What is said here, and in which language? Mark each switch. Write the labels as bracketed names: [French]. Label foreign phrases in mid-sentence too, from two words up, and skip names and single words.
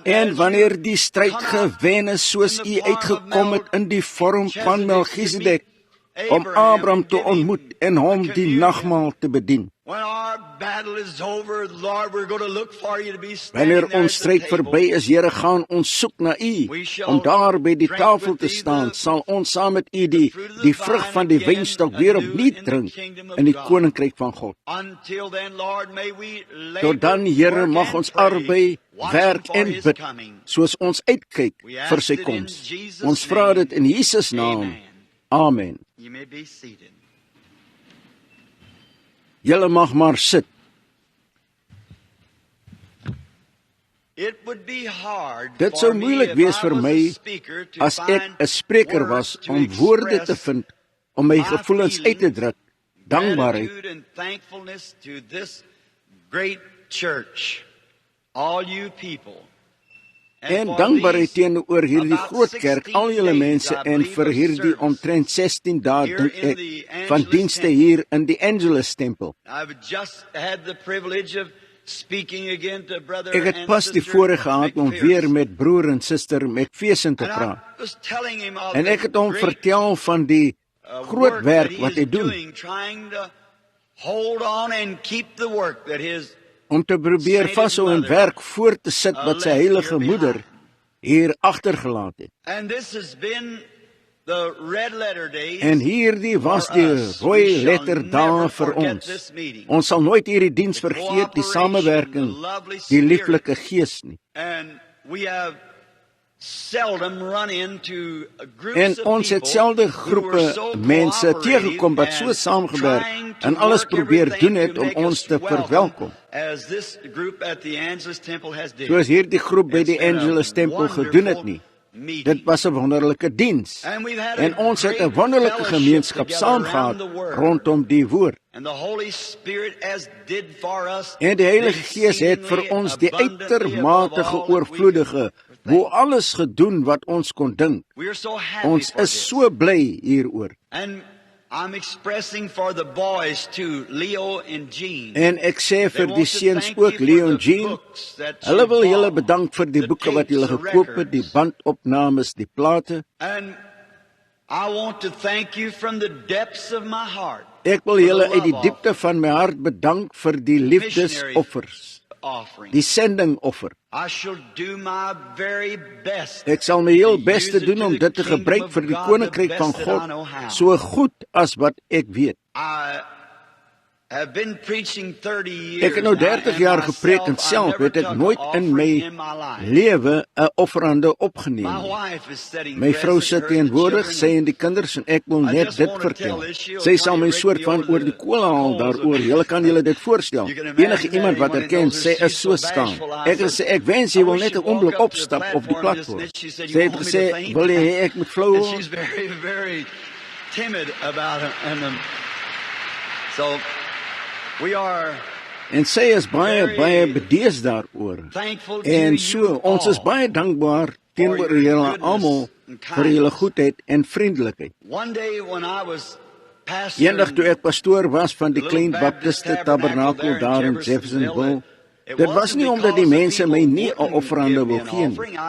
[Afrikaans] En as wanneer [English] you [Afrikaans] die stryd gewen is soos U uitgekom het in die vorm van Melchizedek, om Abraham te ontmoet en hom die nagmaal te bedien. [English] when our battle is over, Lord, we're going to look for you to be standing [Afrikaans] Wanneer [English] there [Afrikaans] ons [English] at the [Afrikaans] stryd [English] table. [Afrikaans] verby is, Here, gaan ons soek na U, om daar by die tafel te staan, sal ons saam met U die vrug van die wynstok weer opnuut drink in die koninkryk van God. [English] Until then, Lord, may we [Afrikaans] Tot dan, Here, mag ons arbei, werk en bid, soos ons uitkyk vir sy koms. Ons vra dit in Jesus naam. Amen. [English] You may be seated. [Afrikaans] Julle mag maar sit. [English] It would be hard [Afrikaans] Dit [English] for [Afrikaans] sou [English] me [Afrikaans] moeilik [English] if [Afrikaans] wees [English] I [Afrikaans] vir [English] was a [Afrikaans] my [English] speaker to [Afrikaans] as ek [English] find [Afrikaans] 'n spreker was [English] words to [Afrikaans] om woorde te [English] express [Afrikaans] vind om my gevoelens uit te druk, dankbaarheid [English] gratitude and thankfulness to this great church, all you people. [Afrikaans] en [English] for [Afrikaans] dankbaarheid [English] these [Afrikaans] teenoor hierdie [English] about [Afrikaans] groot kerk, [English] 16 [Afrikaans] al julle [English] days, [Afrikaans] mense, [English] I [Afrikaans] en [English] believe, [Afrikaans] vir [English] of [Afrikaans] hierdie [English] service [Afrikaans] omtrent 16 dae [English] here [Afrikaans] dink [English] in [Afrikaans] ek [English] the [Afrikaans] van [English] Angelus [Afrikaans] dienste [English] Temple. [Afrikaans] hier in die Angelus tempel. [English] I've just had the privilege of speaking again to brother [Afrikaans] Ek het [English] and [Afrikaans] pas die [English] sister [Afrikaans] voorreg gehad om [English] McPherson. [Afrikaans] weer met broer en suster McPherson te [English] And [Afrikaans] praat. [English] I was telling him of [Afrikaans] En [English] the [Afrikaans] ek het hom [English] great, [Afrikaans] vertel van die groot [English] work [Afrikaans] werk [English] that [Afrikaans] wat [English] he [Afrikaans] hy [English] is [Afrikaans] doen, [English] doing, trying to hold on and keep the work that his [Afrikaans] om te probeer vashou en werk voort te sit wat sy heilige moeder hier agtergelaat het. [English] and this has been the red letter days. [Afrikaans] En hierdie was die rooi letter dae vir ons. Ons sal nooit hierdie diens vergeet, die samewerking, die lieflike gees nie. [English] And we have seldom run into groups [Afrikaans] En [English] of [Afrikaans] ons het [English] people [Afrikaans] selde [English] who were [Afrikaans] groepe [English] so [Afrikaans] mense [English] cooperative [Afrikaans] teëgekom wat so [English] and [Afrikaans] saamgewerk [English] trying to [Afrikaans] en alles [English] work [Afrikaans] probeer [English] everything [Afrikaans] doen [English] to [Afrikaans] het om [English] make [Afrikaans] ons [English] us [Afrikaans] te [English] welcome [Afrikaans] verwelkom, [English] as this group at the Angelus Temple has did. [Afrikaans] soos hierdie groep by [English] It's [Afrikaans] die [English] been a [Afrikaans] Angelus tempel [English] wonderful [Afrikaans] gedoen het nie. [English] meeting. [Afrikaans] Dit was 'n wonderlike diens. [English] And we've had [Afrikaans] En [English] a [Afrikaans] ons het 'n [English] great [Afrikaans] wonderlike [English] fellowship [Afrikaans] gemeenskap [English] together [Afrikaans] saam [English] around [Afrikaans] gehad [English] the Word. [Afrikaans] rondom die woord. [English] And the Holy Spirit has did for us [Afrikaans] En die Heilige Gees het vir ons die uitermate oorvloedige, bo alles gedoen wat ons kon dink. [English] We are so happy [Afrikaans] Ons [English] for [Afrikaans] is [English] this. [Afrikaans] so bly hieroor. [English] And I'm expressing for the boys too, Leo and Jean. [Afrikaans] En ek sê vir die seuns ook, Leo en Jean, hulle wil julle bedank vir die boeke wat julle gekoop het, die bandopnames, die plate. [English] And I want to thank you from the depths of my heart. [Afrikaans] Ek wil julle uit die diepte van my hart bedank vir die liefdesoffers, die sendingoffer. [English] I shall do my very best. [Afrikaans] Ek sal my heel beste doen om dit te gebruik vir die koninkryk van God, so goed as wat ek weet. [English] I have been preaching 30 years. [Afrikaans] Ek het nou 30 jaar gepreek en self het ek nooit in my lewe 'n offerande opgeneem. My vrou sit teenwoordig, sy en die kinders, en ek wil net dit vertel. Sy sal my soort van oor die kool haal daaroor. Julle kan julle dit voorstel. Enige iemand wat erken, sy is so skaam. Ek het gesê, ek wens jy wil net 'n oomblik opstap op die platform. Sy het gesê, wil jy hê ek moet flou word? [English] She's very timid about it. And so we are [Afrikaans] en sy is baie bedees daaroor. En so, ons is baie dankbaar teenoor julle almal vir julle goedheid en vriendelikheid. Eendag toe ek pastoor was van die Klein Baptiste Tabernakel daar in Jeffersonville, dit was nie omdat die mense my nie 'n offerande wil gee nie.